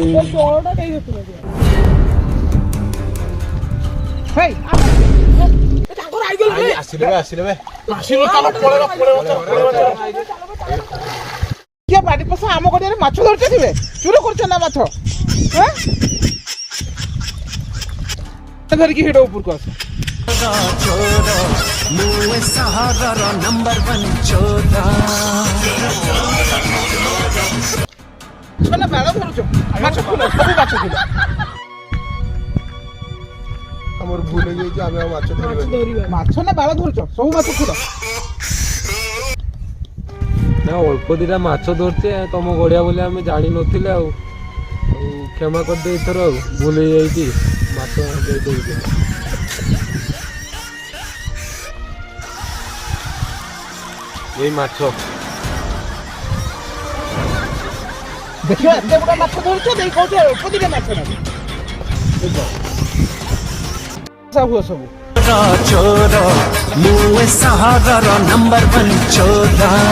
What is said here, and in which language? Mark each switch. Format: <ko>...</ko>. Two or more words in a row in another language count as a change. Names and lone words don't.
<or>ବଡଟା କାଇଁ ଦେଖୁନ ହେଇ ତାଙ୍କର ଆଇଗଲେ ଆସିଲେ ଆସିଲ ଚାଲ ପଳେଇବା କିଏ ବାଡ଼ି ପଶା ଆମ ଗଡ଼ିଆରେ ମାଛ ଧରିଥିବେ ଚୁର କରୁଛ ନା ମାଛ ଧରିକି ହେଡ଼ ଉପରକୁ ଆସ ଚୋରା ମୁଏ ସହାଗର ନମ୍ବର 1 ଚୋରା ମାନେ ବାଳ ଧରୁଛ ମାଛ ଖୁଲ ସବୁ ମାଛ ଖୁଲ ଆମର ଭୁଲ ହେଇଯାଇଛି ଆମେ ଆଉ ମାଛ ଧରିବା। ମାଛ ନା ବାଳ ଧରୁଛ ସବୁ ମାଛ ଖୁଲ ନା ଅଳ୍ପ ଦିଟା ମାଛ ଧରିଛେ ତମ ଗଡ଼ିଆ ବୋଲି ଆମେ ଜାଣିନଥିଲେ ଆଉ କ୍ଷମା କରିଦେ ଏଥର ଆଉ ଭୁଲ ହେଇଯାଇଛି ମାଛ ଦେଇଦେଉଛି। ଏଇ ମାଛ ଦେଖିବା ଏତେ ବଡ଼ ମାଛ ଧରୁଛ ଦେଇ କହୁଛ ଅଳ୍ପ ଦିଟା ମାଛ ନେବି ସବୁ ସବୁ ଚୋରା ମୁଏ ସହାଗର ନମ୍ବର 1 ଚୋରା</or>